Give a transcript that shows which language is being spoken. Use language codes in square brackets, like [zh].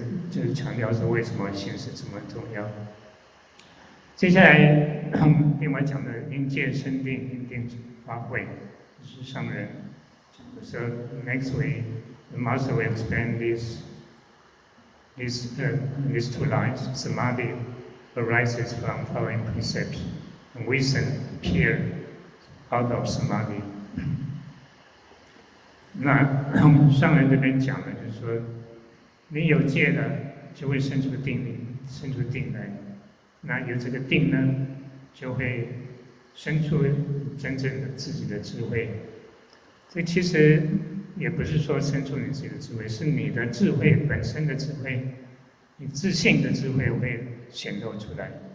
[zh] 就是强调说为什么心是这么重要。接下来另外讲的因戒生定，因定发慧，是上人。 [en] So next week the master will explain these two lines. Samadhi arises from following precepts, and wisdom appears out of samadhi. [zh] 那上人这边讲的就是说，你有戒了，就会生出定力，生出定来。那有这个定呢，就会生出真正的自己的智慧。这其实也不是说生出你自己的智慧，是你的智慧本身的智慧，你自信的智慧会显露出来。